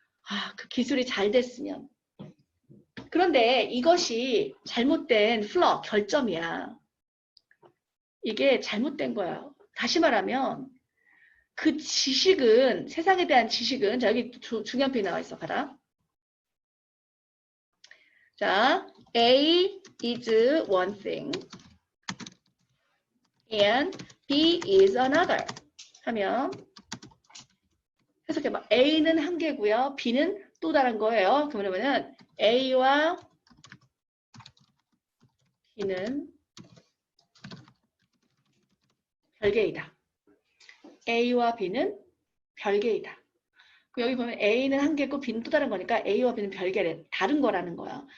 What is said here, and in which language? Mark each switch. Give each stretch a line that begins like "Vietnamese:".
Korean: 아, 그 기술이 잘 됐으면. 그런데 이것이 잘못된 결점이야. 이게 잘못된 거야. 다시 말하면 그 지식은 세상에 대한 지식은 자 여기 중요한 표현이 나와 있어. 봐라.
English: 자, A is one thing and B is another
Korean: 하면 해석해봐. A는 한 개고요. B는 또 다른 거예요. 그러면은 A와 B는 별개이다. A와 B는 별개이다. 여기 보면 A는 한 개고 B는 또 다른 거니까 A와 B는 별개래. 다른 거라는 거야.